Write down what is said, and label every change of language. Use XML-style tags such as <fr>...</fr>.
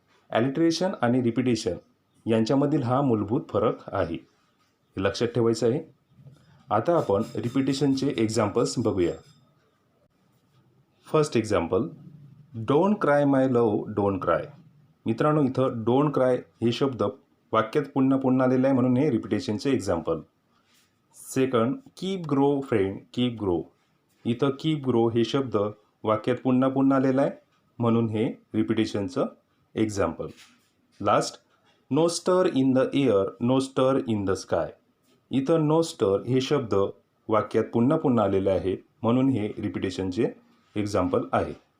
<mr>ॲलिट्रेशन आणि रिपिटेशन यांच्यामधील हा मूलभूत फरक आहे, हे लक्षात ठेवायचं आहे. आता आपण रिपिटेशनचे एक्झाम्पल्स बघूया.</mr> <en>First example, don't cry my love don't cry.</en> <mr>मित्रांनो, इथं डोंट क्राय हे शब्द वाक्यात पुन्हा पुन्हा आलेलं आहे म्हणून हे रिपिटेशनचे example.</mr> <en>Second, keep grow friend keep grow.</en> <mr>इथं कीप ग्रो हे शब्द वाक्यात पुन्हा पुन्हा आलेलं आहे म्हणून हे रिपिटेशनचं example.</mr> <en>Last, no stir in the air no stir in the sky.</en> <mr>इथं नो स्टर हे शब्द वाक्यात पुन्हा पुन्हा आलेले आहे म्हणून हे रिपिटेशनचे एक्झाम्पल आहे.</mr>